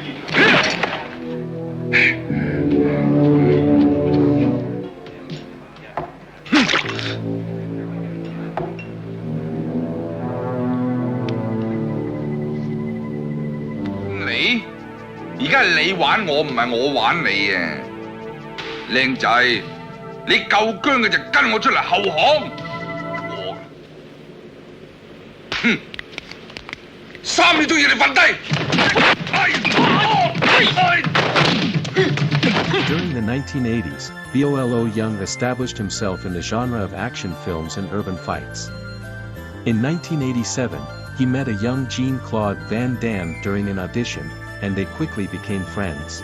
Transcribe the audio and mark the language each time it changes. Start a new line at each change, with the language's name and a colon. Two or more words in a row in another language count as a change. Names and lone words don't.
Cantonese: 你？而家係你玩我，唔係我玩你啊！靚仔，你夠薑嘅就跟我出嚟後巷。我，哼，3秒都要你瞓低。
English: During the 1980s, Bolo Yeung established himself in the genre of action films and urban fights. In 1987, he met a young Jean-Claude Van Damme during an audition, and they quickly became friends.